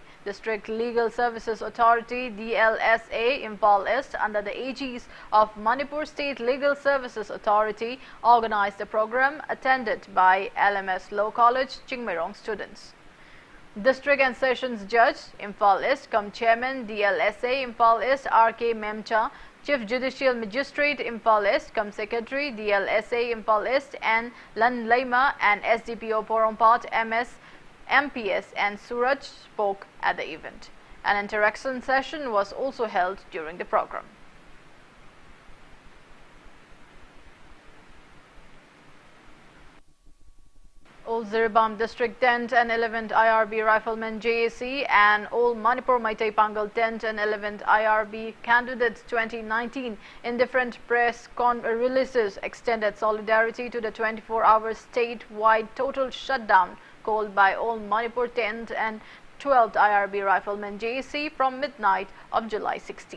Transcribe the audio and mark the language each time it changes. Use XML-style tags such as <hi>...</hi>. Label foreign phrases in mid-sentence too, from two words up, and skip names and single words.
<en>District Legal Services Authority DLSA Imphal East, under the aegis of Manipur State Legal Services Authority, organized the program attended by LMS Law College Chingmairong students. District and Sessions Judge Imphal East cum Chairman DLSA Imphal East RK Memcha, Chief Judicial Magistrate Imphal East cum Secretary DLSA Imphal East and Lan Laima and SDPO Porompat MS MPS and Suraj spoke at the event. An interaction session was also held during the program. All Ziribam District 10th and 11th IRB Riflemen JAC and all Manipur Maitai Pangal 10th and 11th IRB candidates 2019 in different press releases extended solidarity to the 24-hour statewide total shutdown called by all Manipur 10th and 12th IRB Riflemen JAC from midnight of July 16.</en>